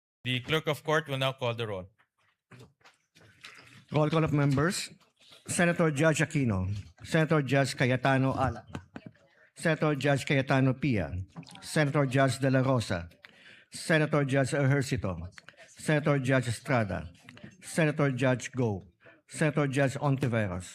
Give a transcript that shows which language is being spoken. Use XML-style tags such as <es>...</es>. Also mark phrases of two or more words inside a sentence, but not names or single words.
<en>The clerk of court will now call the roll. Roll call of members. Senator Judge Aquino. Senator Judge Cayetano Ala. Senator Judge Cayetano Pia. Senator Judge De La Rosa. Senator Judge Ejercito. Senator Judge Estrada. Senator Judge Go. Senator Judge Ontiveros.</en>